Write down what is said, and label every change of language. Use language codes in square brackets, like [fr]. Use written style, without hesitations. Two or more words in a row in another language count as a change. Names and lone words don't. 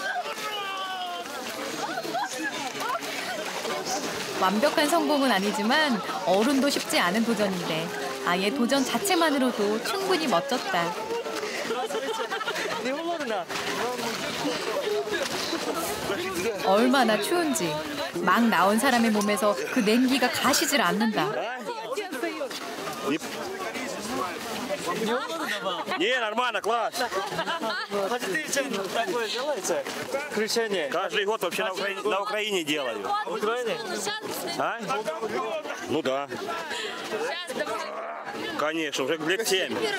[ko] 완벽한 성공은 아니지만 어른도 쉽지 않은 도전인데 아이의 도전 자체만으로도 충분히 멋졌다. 얼마나 추운지 막 나온 사람의 몸에서 그 냉기가 가시질 않는다. [ru] Не, нормально, класс. Такое делается? Крещение. Каждый год вообще на Украине делаю. В Украине? А? Ну да. Конечно, уже лет 7.